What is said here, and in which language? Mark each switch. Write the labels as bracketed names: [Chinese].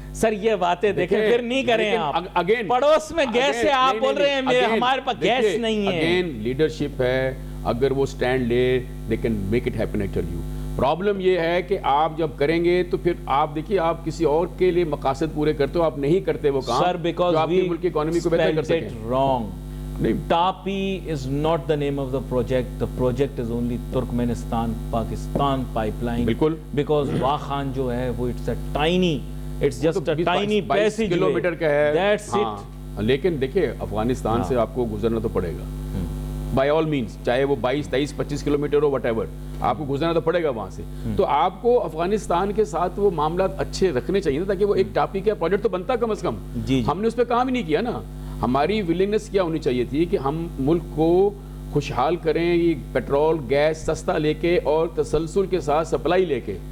[Urdu] سر یہ باتیں دیکھیں پھر نہیں کریں آپ. پڑوس میں گیس ہے, آپ بول رہے ہیں ہمارے پاس گیس نہیں ہے. اگین لیڈرشپ ہے, اگر وہ سٹینڈ لے [English] they can make it happen. I tell you [Urdu] problem یہ ہے کہ آپ جب کریں گے تو پھر آپ دیکھیے آپ کسی اور کے لیے مقاصد پورے کرتے ہو, آپ نہیں کرتے وہ کام جو آپ کی ملک کی اکانومی کو بہتر کر سکیں. [English] wrong. TAPI is not the name of the project. The project is only Turkmenistan Pakistan pipeline. [Urdu] بالکل. [English] Because Wakhan [Urdu] جو ہے وہ [English] it's a just a tiny passage [Urdu] kilometre کا ہے. [English] That's it. [Urdu] لیکن دیکھیں افغانستان سے آپ کو گزرنا تو پڑے گا [English] by all means, [Urdu] چاہے وہ 22, 23, 25 کلومیٹر ہو, [English] whatever, [Urdu] آپ کو گزرنا تو پڑے گا وہاں سے. تو آپ کو افغانستان کے ساتھ وہ معاملات اچھے رکھنے چاہیے نا, تاکہ وہ ایک ٹاپی کا پروجیکٹ تو بنتا کم از کم. ہم نے اس پہ کام ہی نہیں کیا نا. ہماری ولنگنس کیا ہونی چاہیے تھی کہ ہم ملک کو خوشحال کریں, یہ پیٹرول گیس سستا لے کے اور تسلسل کے ساتھ سپلائی لے کے.